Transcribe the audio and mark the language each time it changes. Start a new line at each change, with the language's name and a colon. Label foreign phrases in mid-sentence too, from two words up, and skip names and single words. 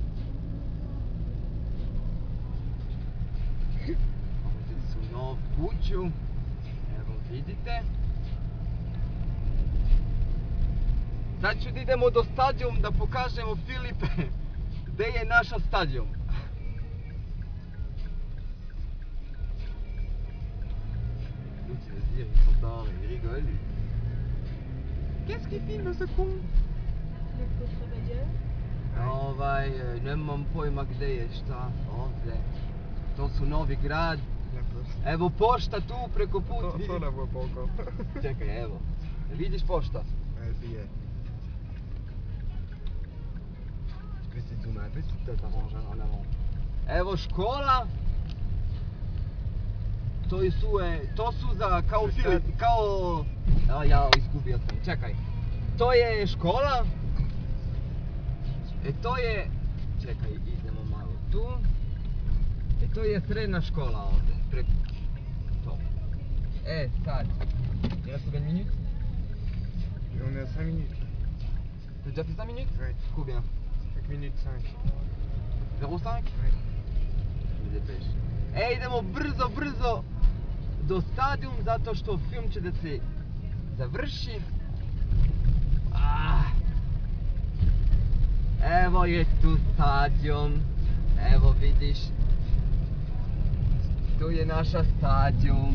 Bosnian: Ovdje su nov kuću. Evo vidite. Sad ću da idemo do stadion da pokažemo Filipe gdje je naša stadion.
French: L'autre il va se dire, ils sont tard, ils rigolent. Lui. Qu'est-ce qu'il filme ce con? Le travailleur.
Bosnian: Nemam pojma gdje je šta ovdje. To su Novi Grad.
French: La poste.
Bosnian: Evo pošta tu preko put.
French: Ça, on la voit pas encore.
Bosnian: Čekaj, evo. Vidiš pošta?
French: Ouais, ça y est. Tu peux essayer de zoomer un peu si tu t'arranges en avant.
Bosnian: Evo škola. To su za kao Filip, kao... Ja izgubio sam, čekaj. To je škola. To je... Čekaj, idemo malo tu. To je srednja škola ovdje. To. Sad.
French: Il reste combien de minutes? On est à 5 minutes. T'as déjà fait 5 minutes? Ouais. Combien? 5 minutes 5. 0,5? Ouais. Me depeš.
Bosnian: E, idemo brzo do stadium zato što film će da se završi. Evo je tu stadion. Evo vidiš. Tu je naša stadion.